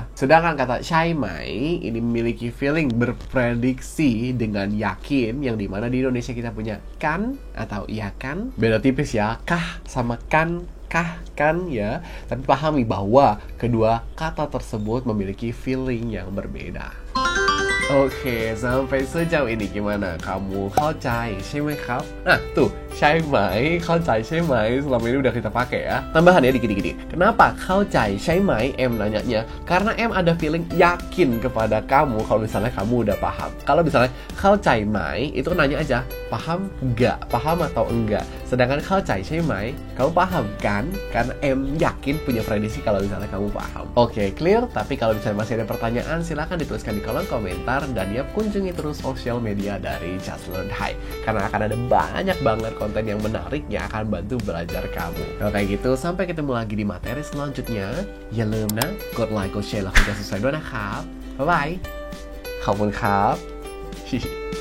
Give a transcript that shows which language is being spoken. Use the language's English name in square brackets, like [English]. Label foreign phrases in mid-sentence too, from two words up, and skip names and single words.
[Indonesian] Sedangkan kata [Thai] ใช่ไหม [Indonesian] ini memiliki feeling berprediksi dengan yakin, yang dimana di Indonesia kita punya kan atau iya kan. Beda tipis ya, kah sama kan, kah kan ya. Tapi pahami bahwa kedua kata tersebut memiliki feeling yang berbeda. Oke, sampai sejauh ini gimana? [Thai] Kamu เข้าใจใช่ไหมครับ? [Indonesian] Nah, tuh, [Thai] ใช่ไหม เข้าใจใช่ไหม [Indonesian] selama ini udah kita pakai ya. Tambahannya dikit-dikit. Kenapa [Thai] เข้าใจใช่ไหม [Indonesian] em nanyanya? Karena em ada feeling yakin kepada kamu kalau misalnya kamu udah paham. Kalau misalnya [Thai] เข้าใจไหม [Indonesian] itu nanya aja, paham enggak? Paham atau enggak? Sedangkan [Thai] เข้าใจใช่ไหม [Indonesian] kamu paham kan? Karena em yakin punya prediksi kalau misalnya kamu paham. Oke, clear? Tapi kalau misalnya masih ada pertanyaan, silahkan dituliskan di kolom komentar. Dan ya, kunjungi terus sosial media dari Just Learn Thai, karena akan ada banyak banget konten yang menarik yang akan bantu belajar kamu. Kalau kayak gitu, sampai ketemu lagi di materi selanjutnya. [Thai] อย่าลืมนะ กดไลค์ กดแชร์ แล้วกด subscribe ด้วยนะครับ บ๊ายบาย ขอบคุณครับ